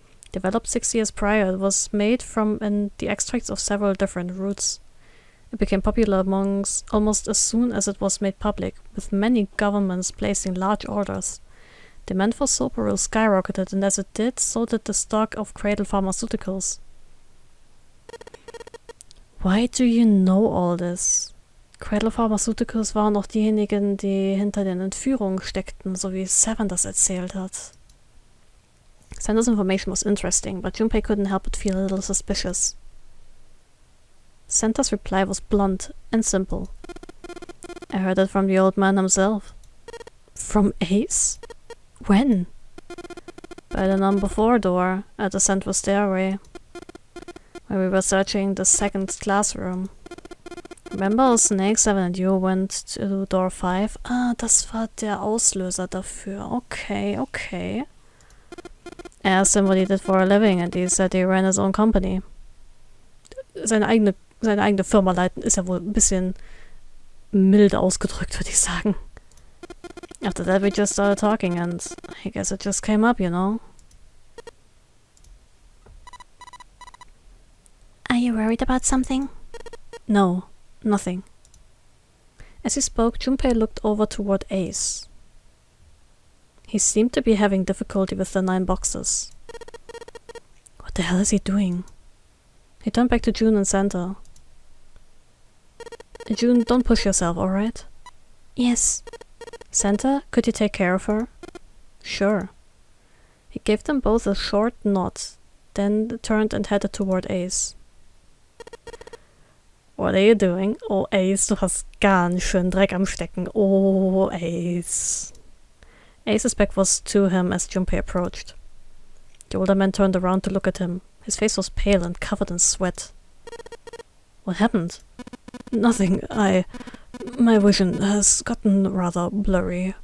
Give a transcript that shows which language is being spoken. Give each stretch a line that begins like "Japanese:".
English: Developed 6 years prior, it was made from the extracts of several different roots. It became popular amongst almost as soon as it was made public, with many governments placing large orders. Demand for Soporil skyrocketed, and as it did, so did the stock of Cradle Pharmaceuticals. Why do you know all this?
German: Cradle Pharmaceuticals waren auch diejenigen, die hinter den Entführungen steckten, so wie Seven das erzählt hat.
English: Santa's information was interesting, but Junpei couldn't help but feel a little suspicious. Santa's reply was blunt and simple. I heard it from the old man himself. From Ace? When? By the number 4 door at the central stairway, when we were searching the second classroom. Remember how Snake, Seven and you went to door 5?
German: Ah, das war der Auslöser dafür.
English: Okay. I asked him what he did for a living, and he said he ran his own company.
German: seine eigene Firma leiten ist ja wohl ein bisschen milde ausgedrückt, würde ich sagen.
English: After that we just started talking and I guess it just came up, you know? Are you worried about something? No, nothing. As he spoke, Junpei looked over toward Ace. He seemed to be having difficulty with the 9 boxes. What the hell is he doing? He turned back to June and Santa. June, don't push yourself, alright? Yes. Santa, could you take care of her? Sure. He gave them both a short nod, then turned and headed toward Ace. What are you doing?
German: Oh, Ace, du hast ganz schön Dreck am Stecken.
English: Oh, Ace. Ace's back was to him as Junpei approached. The older man turned around to look at him. His face was pale and covered in sweat. What happened? Nothing. My vision has gotten rather blurry.